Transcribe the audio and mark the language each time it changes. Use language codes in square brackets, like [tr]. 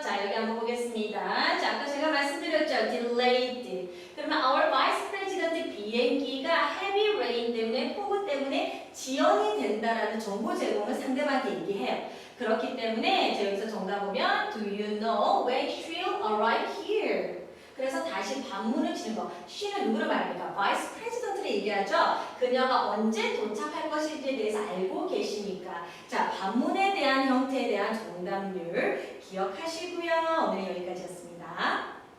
[ko] 자, 여기 한번 보겠습니다. 자, 아까 제가 말씀드렸죠. delayed. 그러면 [en] our vice president [ko] 비행기가 heavy rain 때문에 폭우 때문에 지연이 된다라는 정보 제공을 상대방한테 얘기해요. 그렇기 때문에 저 여기서 정답 보면 [en] do you know when she'll arrive here? [ko] 그래서 다시 반문을 치는 거. she는 누구를 말합니까? vice president를 얘기하죠. 그녀가 언제 도착할 것인지에 대해서 알고 계시니까. 자, 반문에 대한 형태에 대한 정답률 기억하시고요. 오늘 여기까지였습니다.